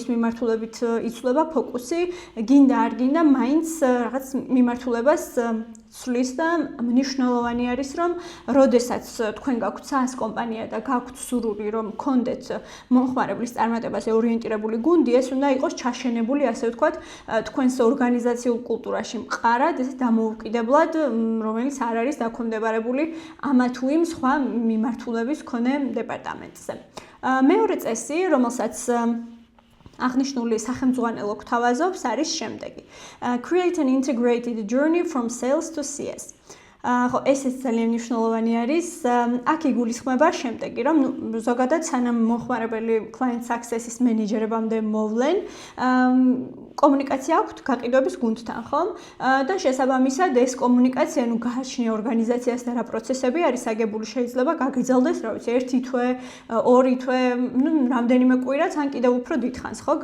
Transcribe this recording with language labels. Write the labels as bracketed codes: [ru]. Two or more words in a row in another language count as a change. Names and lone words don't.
[ka] მიმართულებით იცვლება ფოკუსი, გინდა არ გინდა, მაინც რაღაც მიმართულებას ცვლის და მნიშვნელოვანი არის, რომ როდესაც თქვენ გაქვთ SaaS კომპანია და გაქვთ სურვილი, რომ გქონდეთ მომხმარებლის წარმატებაზე ორიენტირებული გუნდი, ეს უნდა იყოს ჩაშენებული, ასე ვთქვათ, თქვენს ორგანიზაციულ კულტურაში მყარად, ესე დამოუკიდებლად, რომელიც არ არის დაქვემდებარებული ამა თუ იმ სხვა მიმართულების მქონე დეპარტამენტზე. მეორე წესი, რომელსაც აღნიშნული სახელმძღვანელო გვთავაზობს, არის შემდეგი. [en] Create an integrated journey from sales to CS. [ka] ხო, ესეც ძალიან მნიშვნელოვანი არის. აქ იგულისხმება შემდეგი, რომ ზოგადად სანამ მომხმარებელი [en] Client Success- [ka] ის მენეჯერებამდე მოვლენ, კომუნიკაცია აქვთ გაყიდვების გუნდთან, ხომ? და შესაბამისად ეს კომუნიკაცია, გააჩნია ორგანიზაციას და რა პროცესები არის აგებული, შეიძლება გაგრძელდეს, რა ვიცი, 1 თვე, 2 თვე, რამდენიმე კვირაც, ან კიდევ უფრო დიდხანს, ხო?